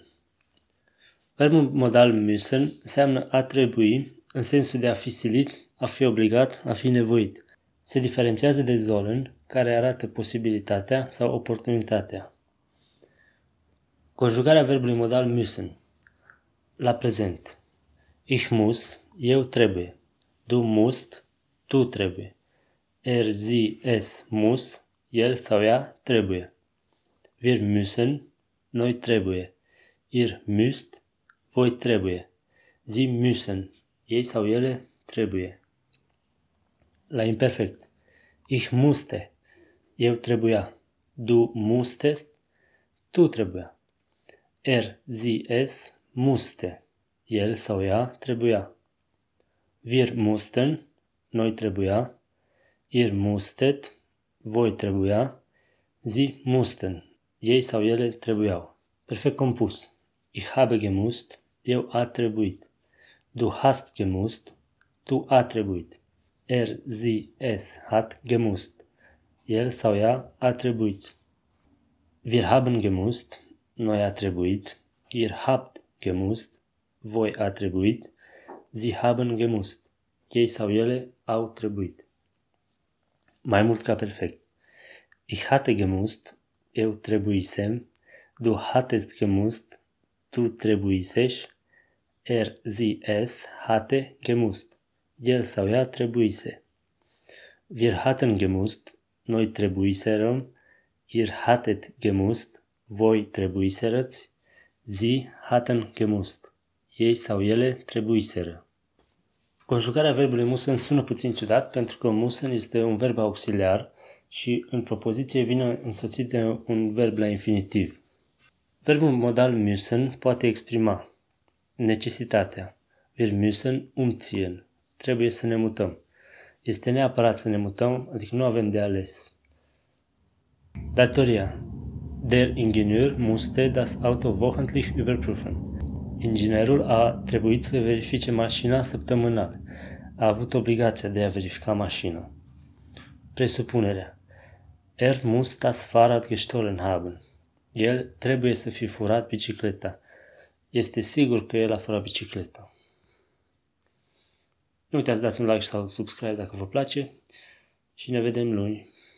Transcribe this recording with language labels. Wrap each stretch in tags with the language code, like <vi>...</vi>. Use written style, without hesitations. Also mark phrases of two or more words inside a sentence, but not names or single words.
<ro>Verbul modal müssen înseamnă a trebui în sensul de a fi silit, a fi obligat, a fi nevoit. Se diferențiază de sollen, care arată posibilitatea sau oportunitatea. Conjugarea verbului modal müssen. La prezent.</ro> <de>Ich muss,</de> <ro>eu trebuie.</ro> <de>Du musst,</de> <ro>tu trebuie.</ro> <de>Er, sie, es muss,</de> <ro>el sau ea trebuie.</ro> <de>Wir müssen,</de> <ro>noi trebuie.</ro> <de>Ihr müsst,</de> <ro>voi trebuie.</ro> <de>Sie müssen,</de> <ro>ei sau ele trebuie. La imperfect.</ro> <de>Ich musste,</de> <ro>eu trebuia.</ro> <de>Du musstest,</de> <ro>tu trebuia.</ro> <de>Er, sie, es musste,</de> <ro>el sau ea trebuia.</ro> <de>Wir mussten,</de> <ro>noi trebuia.</ro> <de>Ihr musstet,</de> <ro>voi trebuia.</ro> <de>Sie mussten,</de> <ro>ei sau ele trebuiau. Perfect compus.</ro> <de>Ich habe gemusst,</de> <ro>eu a trebuit.</ro> <de>Du hast gemusst,</de> <ro>tu a trebuit.</ro> <de>Er, sie, es hat gemusst,</de> <ro>el sau ea a trebuit.</ro> <de>Wir haben gemusst,</de> <ro>noi a trebuit.</ro> <de>Ihr habt gemusst,</de> <ro>voi a trebuit.</ro> <de>Sie haben gemusst,</de> <ro>ei sau ele au trebuit. Mai mult ca perfect.</ro> <de>Ich hatte gemusst,</de> <ro>eu trebuisem.</ro> <de>Du hattest gemusst,</de> <ro>tu trebuisești.</ro> <de>Er, sie, es hatte gemusst,</de> <ro>el sau ea trebuise.</ro> <de>Wir hatten gemusst,</de> <ro>noi trebuiserăm.</ro> <de>Ihr hattet gemusst,</de> <ro>voi trebuiserăți.</ro> <de>Sie hatten gemusst,</de> <ro>ei sau ele trebuiseră. Conjugarea verbului müssen sună puțin ciudat pentru că müssen este un verb auxiliar și în propoziție vine însoțit de un verb la infinitiv. Verbul modal müssen poate exprima necesitatea.</ro> <de>Wir müssen umziehen.</de> <ro>Trebuie să ne mutăm. Este neapărat să ne mutăm, adică nu avem de ales. Datoria.</ro> <de>Der Ingenieur musste das Auto wochentlich überprüfen.</de> <ro>Inginerul a trebuit să verifice mașina săptămânal. A avut obligația de a verifica mașina. Presupunerea.</ro> <de>Er muss das Fahrrad gestohlen haben.</de> <ro>El trebuie să fi furat bicicleta. Este sigur că el a furat bicicleta. Nu uitați să dați un like sau subscribe dacă vă place și ne vedem luni.</ro>